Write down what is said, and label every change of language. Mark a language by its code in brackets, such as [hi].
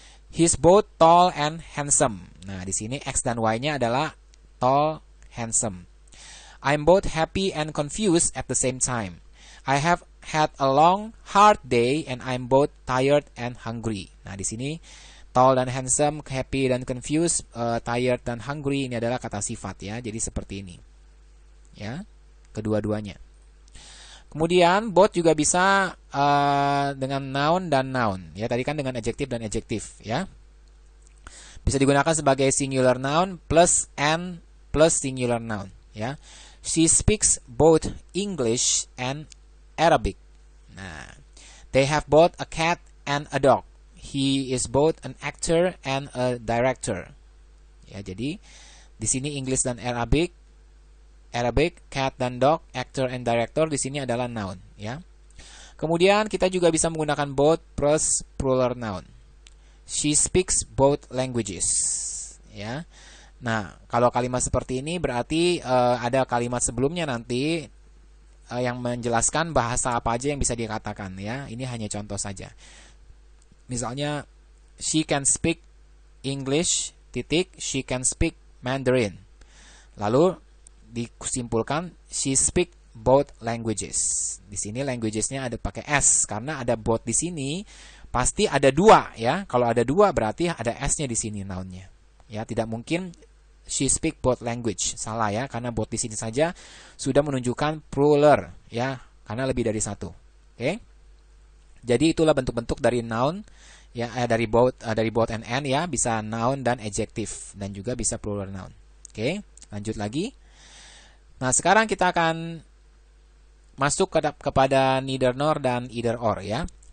[en] He's both tall and handsome. [id] Nah, di sini X dan Y-nya adalah tall, handsome. [en] I'm both happy and confused at the same time. I have had a long, hard day and I'm both tired and hungry. [id] Nah, di sini tall dan handsome, happy dan confused, tired dan hungry ini adalah kata sifat, ya. Jadi seperti ini, ya, kedua-duanya. Kemudian both juga bisa dengan noun dan noun, ya. Tadi kan dengan adjective dan adjective, ya. Bisa digunakan sebagai singular noun plus and plus singular noun, ya. [en] She speaks both English and Arabic. Nah, they have both a cat and a dog. He is both an actor and a director. [id] Ya, jadi di sini English dan Arabic, cat dan dog, actor and director di sini adalah noun, ya. Kemudian kita juga bisa menggunakan both plus plural noun. [en] She speaks both languages, ya. [id] Nah, kalau kalimat seperti ini berarti ada kalimat sebelumnya nanti yang menjelaskan bahasa apa aja yang bisa dikatakan, ya. Ini hanya contoh saja. [en] Misalnya, she can speak English, she can speak Mandarin. [id] Lalu disimpulkan, [en] she speak both languages. [id] Di sini languages-nya ada pakai s karena ada both di sini pasti ada dua ya. Kalau ada dua berarti ada s-nya di sini noun-nya. Ya, tidak mungkin [en] she speak both language. [id] Salah ya, karena both di sini saja sudah menunjukkan plural ya, karena lebih dari satu. Oke. Jadi itulah bentuk-bentuk dari noun ya, dari both and ya, bisa noun dan adjective dan juga bisa plural noun. Oke, lanjut lagi. Nah, sekarang kita akan masuk kepada neither nor dan either or ya.